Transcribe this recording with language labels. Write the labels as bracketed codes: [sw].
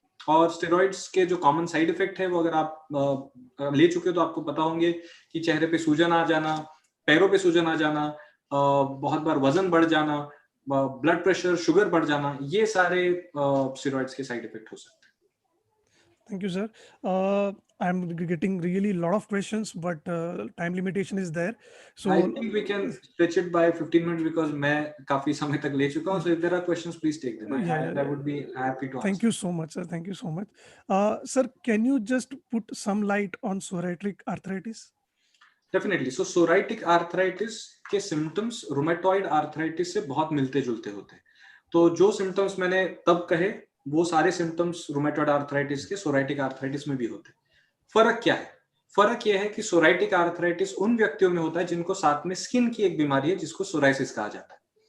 [hi] और स्टेरॉइड्स के जो कॉमन साइड इफेक्ट है वो अगर आप ले चुके हो तो आपको पता होंगे कि चेहरे पे सूजन आ जाना, पैरों पे सूजन आ जाना, बहुत बार वजन बढ़ जाना, ब्लड प्रेशर, शुगर बढ़ जाना, ये सारे स्टेरॉइड्स के साइड इफेक्ट हो सकते हैं. [en] Thank you, sir. I'm getting really a lot of questions, but time limitation is there. So I think we can stretch it by 15 minutes because [hi] मैं काफी समय तक ले चुका हूँ. [en] So if there are questions, please take them. I would be happy to answer. Thank you so much, sir. Thank you so much. Sir, can you just put some light on psoriatic arthritis? Definitely. [hi] So psoriatic arthritis के symptoms rheumatoid arthritis से बहुत मिलते जुलते होते हैं. तो जो symptoms मैंने तब कहे वो सारे symptoms rheumatoid arthritis के psoriatic arthritis में भी होते हैं. फर्क क्या है? फर्क यह है कि psoriatic arthritis उन व्यक्तियों में होता है जिनको साथ में स्किन की एक बीमारी है जिसको psoriasis कहा जाता है.